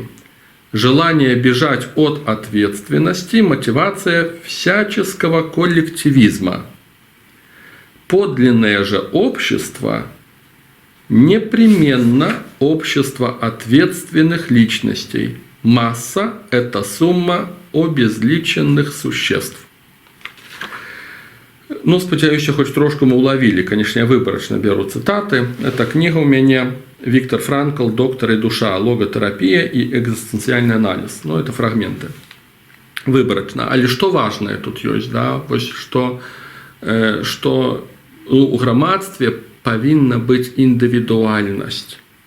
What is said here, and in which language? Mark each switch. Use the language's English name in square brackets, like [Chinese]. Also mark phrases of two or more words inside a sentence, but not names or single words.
[Russian] Желание бежать от ответственности – мотивация всяческого коллективизма. Подлинное же общество – непременно общество ответственных личностей. Масса – это сумма обезличенных существ. [Belarusian] Ну, спадзяюся, хоць трошку [Russian] мы уловили. Конечно, я выборочно беру цитаты. Это книга у меня Виктор Франкл «Доктор и душа. Логотерапия и экзистенциальный анализ». Ну, это фрагменты. Выборочно. Але что важное тут есть, да? Что [Belarusian] у грамадстве повинна [Russian] быть индивидуальность.